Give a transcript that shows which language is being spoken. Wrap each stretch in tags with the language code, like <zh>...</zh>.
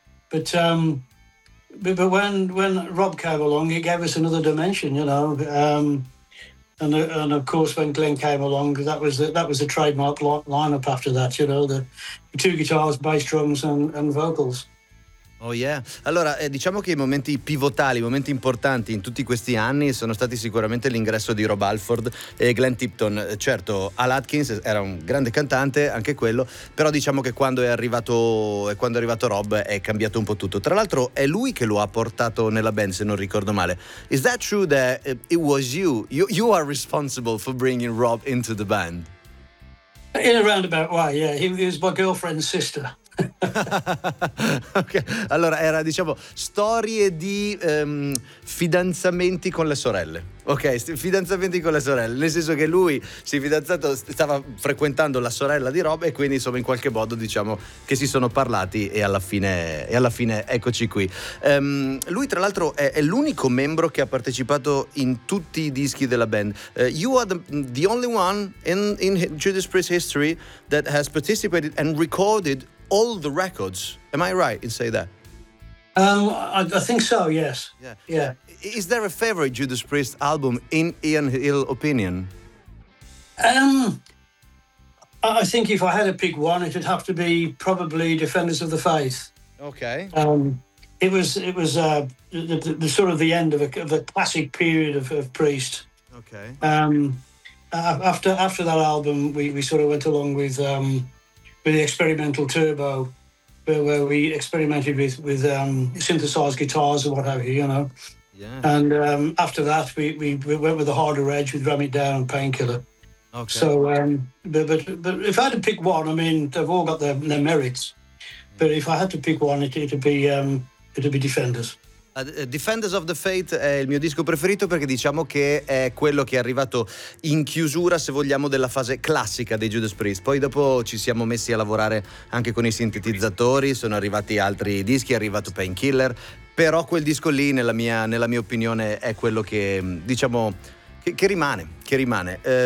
<en>But when Rob came along, he gave us another dimension, you know. And of course, when Glenn came along, that was the trademark lineup after that, you know, the two guitars, bass drums and vocals. Oh yeah.</en> <it>Allora, diciamo che i momenti pivotali, i momenti importanti in tutti questi anni sono stati sicuramente l'ingresso di Rob Halford e Glenn Tipton. Certo, Al Atkins era un grande cantante, anche quello, però diciamo che quando è arrivato Rob è cambiato un po' tutto. Tra l'altro è lui che lo ha portato nella band, se non ricordo male.</it> <en>Is that true that it was you? You are responsible for bringing Rob into the band? In a roundabout way, yeah. He was my girlfriend's sister. Okay.</en> <it>Allora, era, diciamo, storie di fidanzamenti con le sorelle. Ok, fidanzamenti con le sorelle, nel senso che lui si è fidanzato, stava frequentando la sorella di Rob, e quindi, insomma, in qualche modo, diciamo, che si sono parlati e alla fine eccoci qui. Lui, tra l'altro, è l'unico membro che ha partecipato in tutti i dischi della band.</it> <en>You are the only one in Judas Priest history that has participated and recorded all the records. Am I right in saying that? I think so, yes. Yeah. Is there a favorite Judas Priest album in Ian Hill's opinion? I think if I had to pick one, it would have to be probably Defenders of the Faith. Okay. It was the sort of the end of a classic period of Priest. Okay. After that album, we sort of went along with the experimental turbo, where we experimented with synthesized guitars and what have you, you know. Yeah. And after that, we went with the harder edge with Ram It Down and Painkiller. Okay. So, but if I had to pick one, I mean, they've all got their merits. Yeah. But if I had to pick one, it'd be Defenders.</en> <it>Defenders of the Faith è il mio disco preferito, perché diciamo che è quello che è arrivato in chiusura, se vogliamo, della fase classica dei Judas Priest. Poi dopo ci siamo messi a lavorare anche con i sintetizzatori, sono arrivati altri dischi, è arrivato Painkiller, però quel disco lì, nella mia opinione, è quello che, diciamo, che rimane.</it>